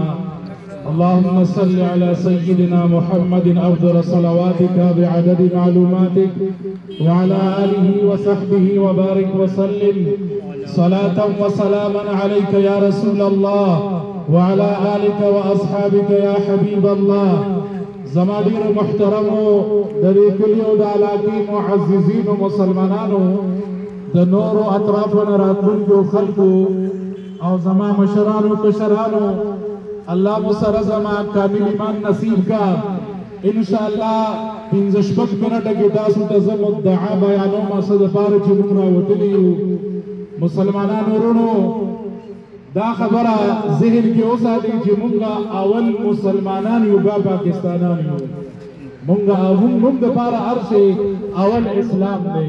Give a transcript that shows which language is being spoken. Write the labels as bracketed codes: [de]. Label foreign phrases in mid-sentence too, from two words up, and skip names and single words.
[ar] اللهم صل على سيدنا محمد أفضل صلواتك بعدد معلوماتك وعلى آله وصحبه وبارك وسلم صلاة وسلاما عليك يا رسول الله وعلى آلك وأصحابك يا حبيب الله. [ps] زمادير محترمو دري كليو دالاكي معززين مسلمانانو دنورو اطرافنا راتلونكو خلقو او زما مشرانو کشرانو الله مسر زما کامل ایمان نصیب کا. انشاءاللہ 15 منټه کې تاسو ته زه مدعا بیانوم څه دپاره چې موږ راوتلي یو. مسلمانانو ورونو دا خبره ذهن کې وساتئ چې موږ اول مسلمانان یو با پاکستانان یو. موږ دپاره هر شی اول اسلام دی.